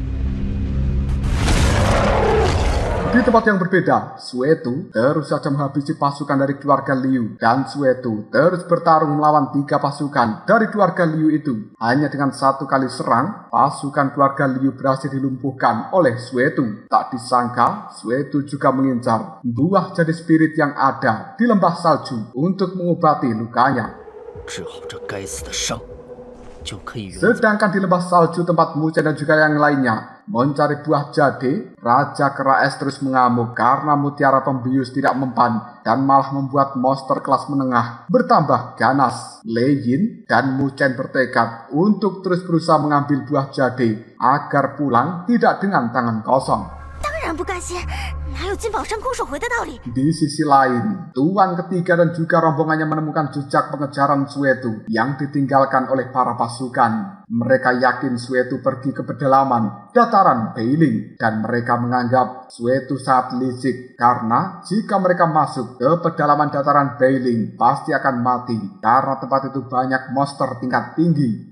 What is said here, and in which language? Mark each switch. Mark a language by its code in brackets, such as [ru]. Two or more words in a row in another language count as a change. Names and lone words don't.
[id] Di tempat yang berbeda, Suetu terus saja menghabisi pasukan dari keluarga Liu dan Suetu terus bertarung melawan 3 pasukan dari keluarga Liu itu. Hanya dengan 1 kali serang, pasukan keluarga Liu berhasil dilumpuhkan oleh Suetu. Tak disangka, Suetu juga mengincar buah [en] jade spirit [id] yang ada di lembah salju untuk mengobati lukanya. [zh] 治好这该死的伤，就可以圆。 [id] Sedangkan di lembah salju tempat Mu Chen dan juga yang lainnya mencari buah jade, Raja Kera Es terus mengamuk karena mutiara pembius tidak mempan dan malah membuat monster kelas menengah bertambah ganas. Lei Yin dan Mu Chen bertekad untuk terus berusaha mengambil buah jade agar pulang tidak dengan tangan kosong. [zh] 当然不甘心，哪有金宝山空手回的道理？ [id] Di sisi lain, Tuan ketiga dan juga rombongannya menemukan jejak pengejaran Suetu yang ditinggalkan oleh para pasukan. Mereka yakin Suetu pergi ke pedalaman dataran Beiling dan mereka menganggap Suetu sangat licik karena jika mereka masuk ke pedalaman dataran Beiling pasti akan mati karena tempat itu banyak monster tingkat tinggi.